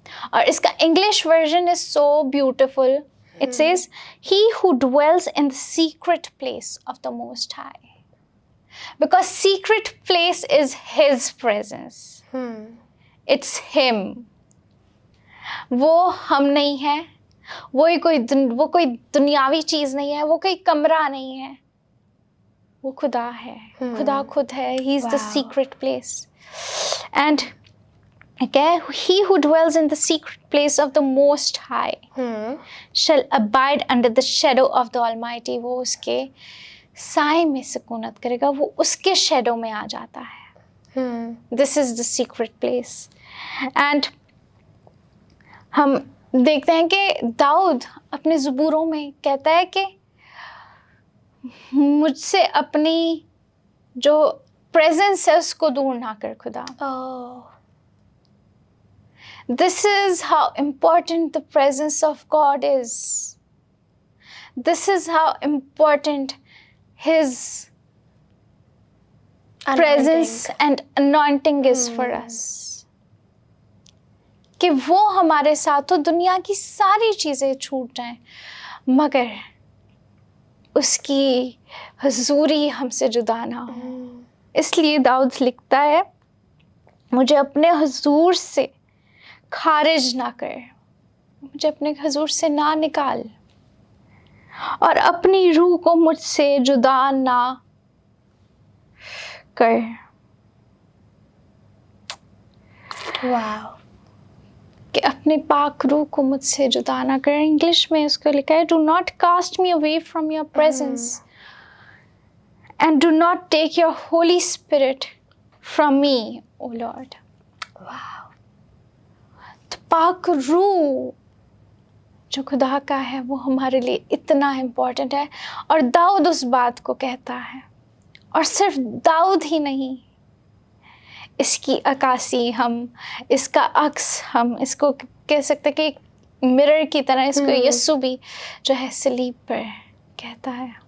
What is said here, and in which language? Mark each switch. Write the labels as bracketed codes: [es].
[ur] اور اس کا English version [en] is so beautiful. It says, he who dwells in the secret place of the Most High. Because secret place is His presence. It's Him. [ur] وہ ہم نہیں ہے, وہ کوئی دنیاوی چیز نہیں ہے, وہ کوئی کمرہ نہیں ہے, وہ خدا ہے, خدا خود ہے. [en] He is the secret place. And okay, he who dwells in the secret place of the Most High shall abide under the shadow of the Almighty. [ur] وہ اس کے سائے میں سکونت کرے گا, وہ اس کے شیڈو میں آ جاتا ہے. [en] This is the secret place. [ur] And ہم دیکھتے ہیں کہ داؤد اپنے زبوروں میں کہتا ہے کہ مجھ سے اپنی جو پریزنس ہے اس کو دور نہ کر خدا. [en] This is how important the presence of God is. This is how important His presence and anointing is for us. [ur] کہ وہ ہمارے ساتھ ہو, دنیا کی ساری چیزیں چھوٹ جائیں مگر اس کی حضوری ہم سے جدا نہ ہو. اس لیے داؤد لکھتا ہے مجھے اپنے حضور سے خارج نہ کر، مجھے اپنے حضور سے نہ نکال، اور اپنی روح کو مجھ سے جدا نہ کر. [en] Wow. [ur] کہ اپنے پاک روح کو مجھ سے جدا نہ کر. انگلش میں اس کو لکھا ہے, [en] do not cast me away from your presence and do not take your Holy Spirit from me, O Lord. Wow. [ur] تو پاک روح جو خدا کا ہے وہ ہمارے لیے اتنا امپورٹنٹ ہے. اور داؤد اس بات کو کہتا ہے, اور صرف داؤد ہی نہیں, اس کی عکاسی ہم, اس کا عکس ہم اس کو کہہ سکتے کہ ایک مرر کی طرح اس کو یسوع بھی جو ہے صلیب پر کہتا ہے.